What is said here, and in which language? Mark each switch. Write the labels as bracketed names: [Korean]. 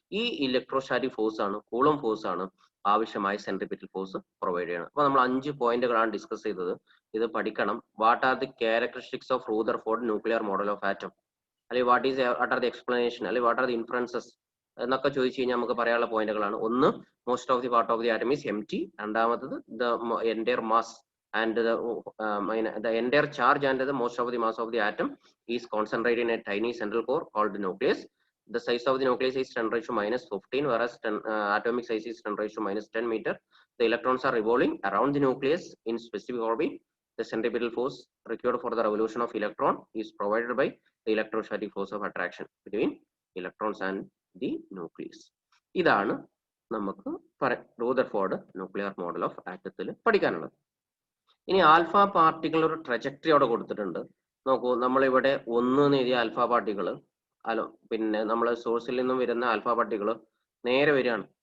[Malayalam] ഈ electrostatic force ആണ്, കൂളും force ആണ് ആവശ്യമായ സെൻട്രിപിറ്റൽ ഫോഴ്സ് പ്രൊവൈഡ് ചെയ്യണം. അപ്പൊ നമ്മൾ 5 പോയിന്റുകളാണ് ഡിസ്കസ് ചെയ്തത്. ഇത് പഠിക്കണം. [English] what are the characteristics of Rutherford nuclear model of atom, [Malayalam] അല്ലെങ്കിൽ [English] what are the explanation, [Malayalam] അല്ലെങ്കിൽ [English] what are the inferences [Malayalam] എന്നൊക്കെ ചോദിച്ചു കഴിഞ്ഞാൽ നമുക്ക് പറയാനുള്ള പോയിന്റുകളാണ്. [English] ഒന്ന്, most of the part of the atom is empty. രണ്ടാമത്തത്, the entire mass and the entire charge and the most of the mass of the atom is concentrated in a tiny central core called the nucleus. The size of the nucleus is 10⁻⁻15, whereas atomic size is 10⁻⁻10 meter. The electrons are revolving around the nucleus in specific orbit. The centripetal force required for the revolution of electron is provided by the electrostatic force of attraction between electrons and the nucleus. [Malayalam] ഇതാണ് നമുക്ക് Rutherford nuclear model of ആറ്റത്തിൽ പഠിക്കാനുള്ളത്. ഇനി alpha particle ഒരു trajectory അവിടെ കൊടുത്തിട്ടുണ്ട്. നോക്കൂ, നമ്മളിവിടെ 1 എന്ന് എഴുതിയ ആൽഫ പാർട്ടിക്കിൾ, പിന്നെ നമ്മൾ സോഴ്സിൽ നിന്നും വരുന്ന ആൽഫ പാർട്ടിക്കിൾ നേരെ വരികയാണ്.